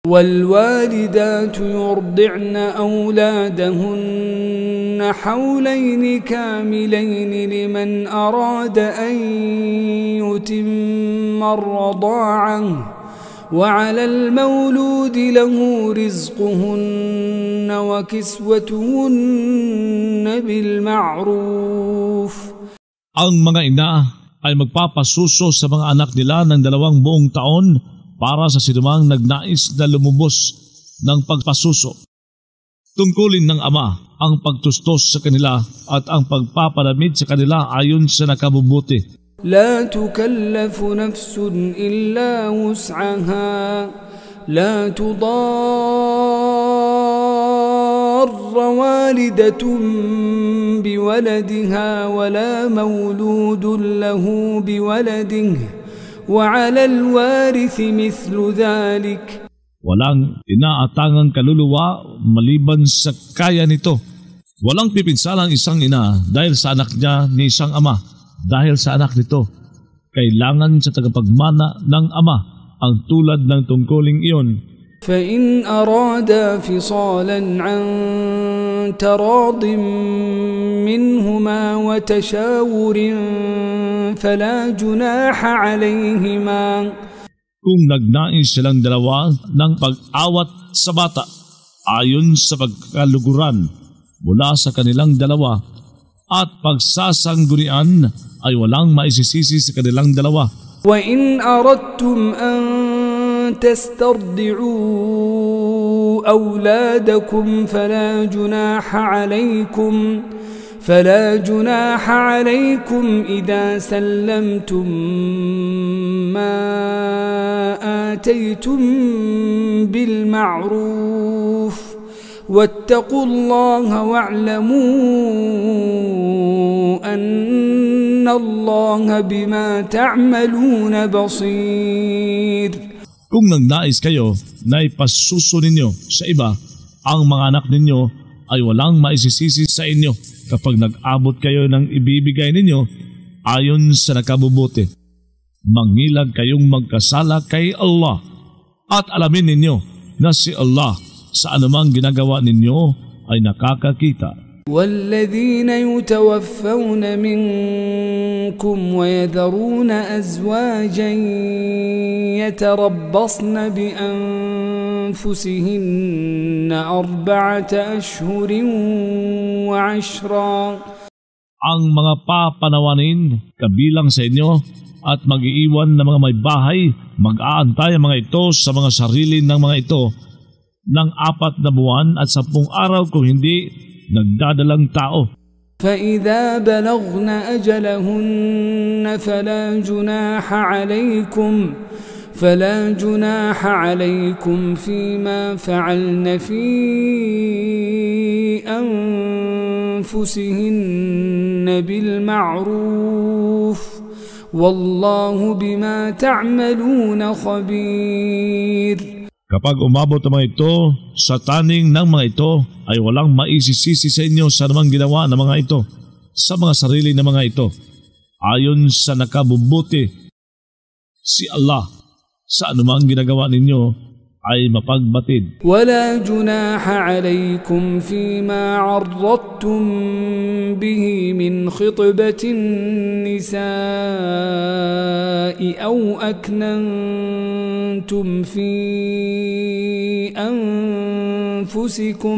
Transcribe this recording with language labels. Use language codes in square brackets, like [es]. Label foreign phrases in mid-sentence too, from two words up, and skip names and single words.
[ar] والوالدات يرضعن أولادهن حولين كاملين لمن أراد أن يتم الرضاعة وعلى المولود له رزقهن وكسوتهن بالمعروف. [tl] Ang mga ina ay magpapasuso sa mga anak nila ng 2 buong taon para sa sinumang nagnais na lumubos ng pagpasuso. Tungkulin ng ama ang pagtustos sa kanila at ang pagpapalamid sa kanila ayon sa nakabubuti. [ar] لا تكلف نفس إلا وسعها لا تضار والدة بولدها ولا مولود له بولده وعلى الوارث مثل ذلك. [tl] Walang inaatangang kaluluwa maliban sa kaya nito. Walang pipinsala ang isang ina dahil sa anak niya ni isang ama dahil sa anak nito. Kailangan sa tagapagmana ng ama ang tulad ng tungkuling iyon. [ar] فإن أرادا فصالا عن تراض منهما وتشاور فلا جناح عليهما. [tl] Kung nagnais silang dalawa ng pag-awat sa bata ayon sa pagkaluguran mula sa kanilang dalawa at pagsasanggunian ay walang maisisisi sa kanilang dalawa. [ar] وإن أردتم أن تسترضعوا أولادكم فلا جناح عليكم إذا سلمتم ما آتيتم بالمعروف واتقوا الله واعلموا أن الله بما تعملون بصير. [tl] Kung nagnais kayo na ipasuso ninyo sa iba ang mga anak ninyo ay walang maisisisi sa inyo kapag nag-abot kayo ng ibibigay ninyo ayon sa nakabubuti. Mangilag kayong magkasala kay Allah at alamin ninyo na si Allah sa anumang ginagawa ninyo ay nakakakita. [ar] والذين يتوفون منكم ويذرون أزواجا يتربصن بأنفسهن 4 أشهر وعشرا. [tl] Ang mga papanawanin kabilang sa inyo at mag-iiwan ng mga may bahay, mag-aantay ang mga ito sa mga sarili ng mga ito ng 4 na buwan at 10 araw kung hindi nagdadalang tao. [ar] فإذا بلغن أجلهن فلا جناح عليكم فيما فعلن في أنفسهن بالمعروف والله بما تعملون خبير. [tl] Kapag umabot ang mga ito sa taning ng mga ito, ay walang maisisisi sa inyo sa namang ginawa ng mga ito, sa mga sarili ng mga ito. Ayon sa nakabubuti, si Allah sa anumang ginagawa ninyo ay mapagbatid. [ar] ولا جناح عليكم فيما عرضتم به من خطبة النساء أو أكننتم في أنفسكم.